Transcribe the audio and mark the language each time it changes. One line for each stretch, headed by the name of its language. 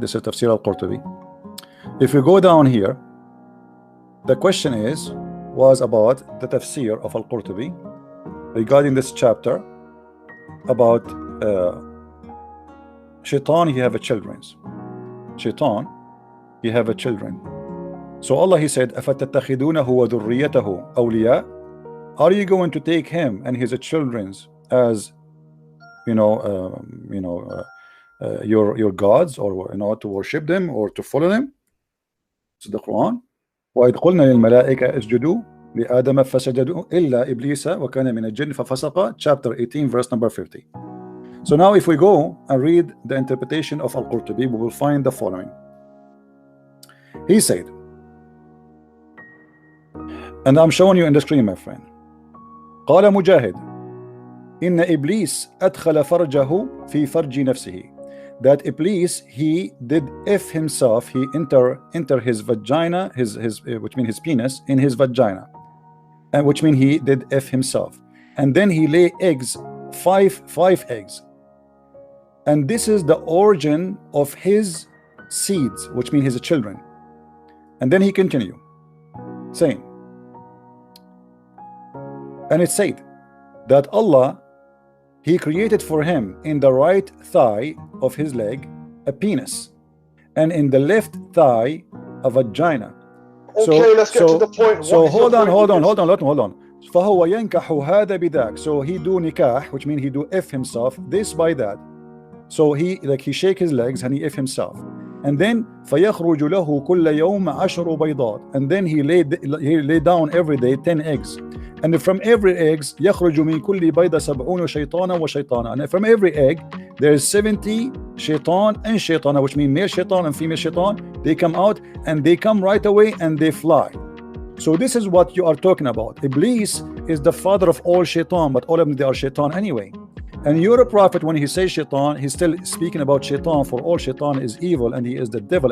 English: This is Tafsir al-Qurtubi. If you go down here, the question was about the tafsir of al-Qurtubi regarding this chapter about shaitan, he have a children. Shaitan, he have a children. So Allah, He said,
Arabic: أَفَتَتَّخِذُونَهُ وَذُرِّيَّتَهُ أَوْلِيَاءَ?
English: Are you going to take him and his children as your gods, or to worship them or to follow them? It's the Quran.
Arabic: وَإِذْ قُلْنَا لِلْمَلَائِكَةِ اسْجُدُوا لِآدَمَ فَسَجَدُوا إِلَّا إِبْلِيسَ وَكَانَ مِنَ الْجِنِّ فَفَسَقَ,
English: chapter 18, verse number 50. So now if we go and read the interpretation of Al-Qurtubi, we will find the following. He said, and I'm showing you in the screen, my friend.
Arabic: قال مجاهد إن إبليس أدخل فرجه في فرج نفسه.
English: That Iblis, he did F himself, he enter his vagina, which means his penis, in his vagina, and which means he did F himself, and then he lay eggs, five eggs, and this is the origin of his seeds, which means his children. And then he continued saying, and it said that Allah, He created for him in the right thigh of his leg a penis, and in the left thigh a vagina. Okay, let's get to the point. So hold on.
Arabic: فهو ينكح هذا بذاك.
English: So he do nikah, which means he do F himself, this by that. So he shake his legs and he F himself. And then
Arabic: فيخرج له كل يوم 10 بيضات.
English: And then he lay down every day 10 eggs. And from every eggs
Arabic: يخرج من كل بيضة 70 شيطانا وشيطانا.
English: And from every egg there is 70 shaitan and shaitana, which means male shaitan and female shaitan. They come out and they come right away and they fly. So this is what you are talking about. Iblis is the father of all shaitan, but all of them, they are shaitan anyway. And your prophet, when he says shaitan, he's still speaking about shaitan, for all shaitan is evil and he is the devil.